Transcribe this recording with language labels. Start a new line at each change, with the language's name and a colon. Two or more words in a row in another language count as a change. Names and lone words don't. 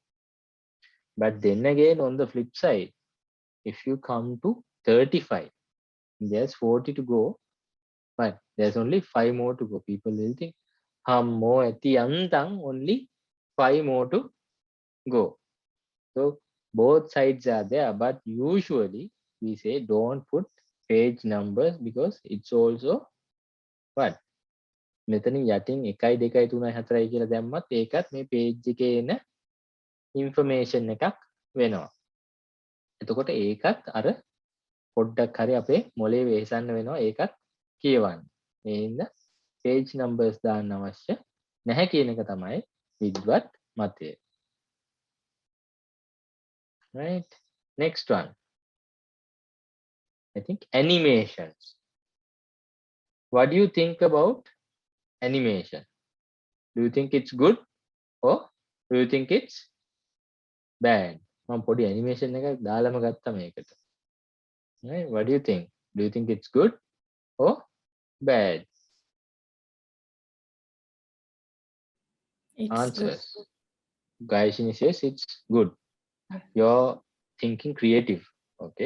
English: But then again, on the flip side, if you come to 35, there's 40 to go, but there's only 5 more to go. People will think, more at the antang, only 5 more to go. So both sides are there, but usually we say don't put page numbers because it's also what?
Sinhala: මෙතනින් යටින් 1 2 3 4 කියලා දැම්මත් ඒකත් මේ page එකේ එන information එකක් වෙනවා. එතකොට ඒකත් අර පොඩ්ඩක් හරි අපේ මොලේ වෙහෙසන්න වෙනවා ඒකත් කියවන්න. ඒ හින්දා
English: page numbers
Sinhala: දාන්න අවශ්‍ය නැහැ කියන එක තමයි විද්වත් මතය.
English: Right? Next one. I think animations. What do you think about animation? Do you think it's good or do you think it's bad?
Sinhala: මම පොඩි animation එකක් දාලම ගත්තා මේකට.
English: Right? What do you think? Do you think it's good or bad? It's Answers. Gayashini says it's good. You're thinking creative. Okay.